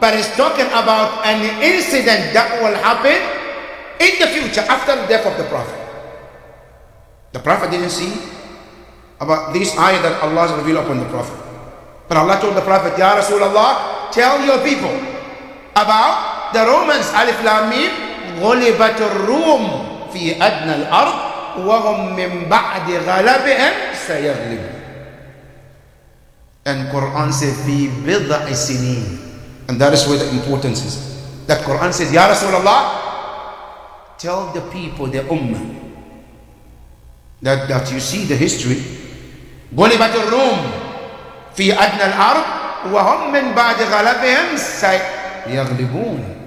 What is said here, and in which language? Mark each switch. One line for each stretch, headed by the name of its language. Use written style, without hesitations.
English: But it's talking about an incident that will happen in the future after the death of the Prophet. The Prophet didn't see about this ayah that Allah has revealed upon the Prophet. But Allah told the Prophet, Ya Rasulullah, tell your people about the Romans.
Arabic: Alif Lam Mim, غُلِبَتُ الرُّومُ فِي أَدْنَى الْأَرْضِ وَهُمْ مِنْ بَعْدِ غَلَبِهِمْ سَيَغْلِبُونَ.
English: And Quran said,
Arabic: فِي بِضْعِ سِنِينَ.
English: And that is where the importance is. That Quran says, Ya Rasulullah, tell the people, the Ummah, that you see the history.
Arabic: غُلِبَتُ الرُّومُ فِي أَدْنَى الْأَرْضِ وَهُمْ مِنْ بَعْدِ غَلَبِهِمْ سَيَغْلِبُونَ.